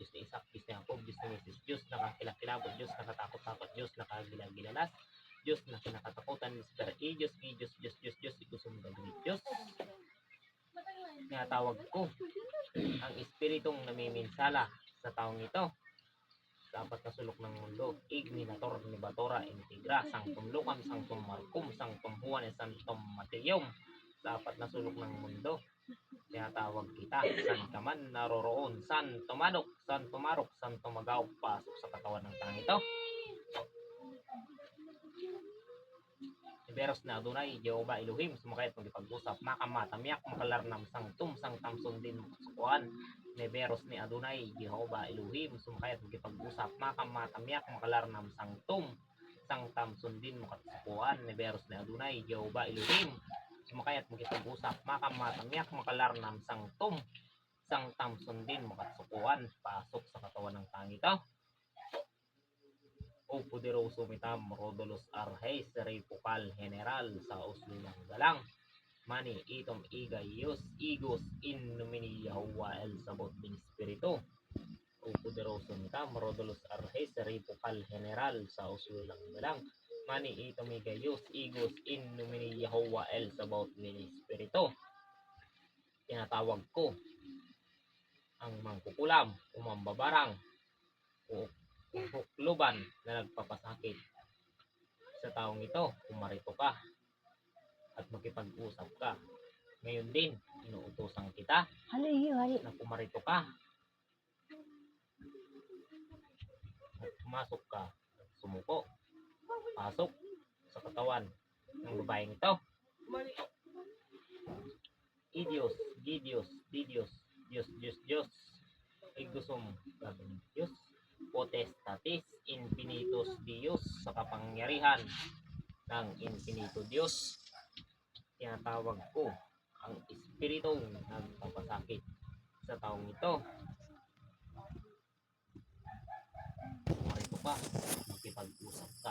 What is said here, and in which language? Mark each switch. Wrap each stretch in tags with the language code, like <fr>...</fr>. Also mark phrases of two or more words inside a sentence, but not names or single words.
<tl>Diyos na Isak, Diyos na Jacob, Diyos na Mrs. Diyos na kakilakilabot, Diyos na katakot-takot, Diyos na kagilagilalas, Diyos na kinakatakutan, Mr. E, Diyos, Diyos, ikusong gagawin, Diyos. Tinatawag ko ang espiritong namiminsala sa taong ito. Sa apat na sulok ng mundo,</tl> <la>Igminator, Nibatora, Integra, Sanctum Lucam, Sanctum Marcum, Sanctum Juan, Sanctum Mateum.</la> <tl>Sa apat na sulok ng mundo, tinatawag kita, saan ka man naroroon, saan tumadok, saan tumarok, saan tumagaw, pasok sa katawan ng tang ito. Iberos na Adonai, Jehovah Elohim, sumakayat magipag-usap, makamatamyak, makalarnam, sangtum, sangtam sundin, makasukuan. Neberos ni Adonai, Jehovah Elohim, sumakayat magipag-usap, makamatamyak, makalarnam, sangtum, sangtam sundin, makasukuan. Neberos ni Adonai, Jehovah Elohim, sumakayat magipag-usap, makamatamyak, makalarnam, sangtum, sangtam sundin, makasukuan. Pasok sa katawan ng tang ito.</tl> <es>O poderoso</es> <tl>mitam, Rodolos Arhes, Repukal General, sa uslilang galang. Mani, itom, igayos, igos,</tl> <la>in nomini Yahuwah El Sabot</la> <tl>ng Espiritu. O poderoso mitam, Rodolos Arhes, Repukal General, sa uslilang galang. Mani, itom, igayos, igos, in nomini Yahuwah El Sabot ng Espiritu. Tinatawag ko ang mangkukulam, umambabarang, o hukluban na nagpapasakit sa taong ito. Kumarito ka at makipag-usap ka. Ngayon din, inuutosan kita na kumarito ka at pumasok ka at sumuko. Pasok sa katawan ng babaeng ito.</tl> <la>Idios, Gidios, Didios, Diyos, Igusum, Diyos, potestatis, infinitus Dios,</la> <tl>sa kapangyarihan ng</tl> <la>infinito Diyos.</la> <tl>Tinatawag ko ang espiritong nagpapasakit sa taong ito. Kumarito ka, makipag-usap ka.</tl>